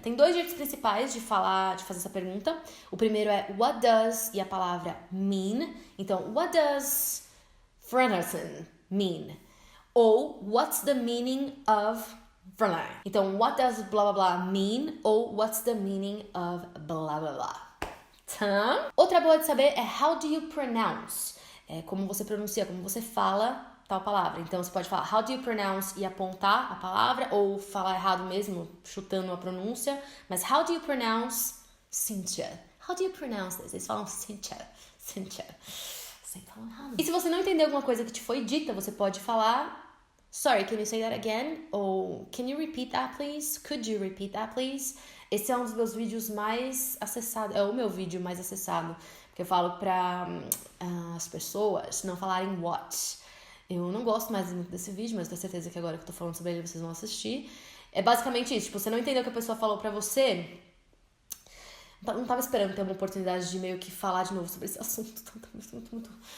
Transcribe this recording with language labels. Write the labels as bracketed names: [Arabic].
[Portuguese] Tem dois jeitos principais de fazer essa pergunta. O primeiro é what does e a palavra mean. [English] Então, what does Frennerson mean? Ou what's the meaning of Verlaine? Então, what does blá blá blá mean? Ou what's the meaning of blá blá blá? [Portuguese] Tá? Outra boa de saber é [English] how do you pronounce? [Portuguese] É como você pronuncia, como você fala tal palavra. Então, você pode falar [English] how do you pronounce [Portuguese] e apontar a palavra, ou falar errado mesmo, chutando a pronúncia. [English] Mas how do you pronounce Cynthia? How do you pronounce this? [Portuguese] Eles falam Cynthia. Sem falar errado. E se você não entender alguma coisa que te foi dita, você pode falar [English] sorry, can you say that again? Ou can you repeat that, please? Could you repeat that, please? [Portuguese] Esse é um dos meus vídeos mais acessados, é o meu vídeo mais acessado, porque eu falo pra as pessoas não falarem what. Eu não gosto mais muito desse vídeo, mas tenho certeza que agora que eu tô falando sobre ele, vocês vão assistir. É basicamente isso, tipo, você não entendeu o que a pessoa falou pra você, não tava esperando ter uma oportunidade de meio que falar de novo sobre esse assunto. Muito.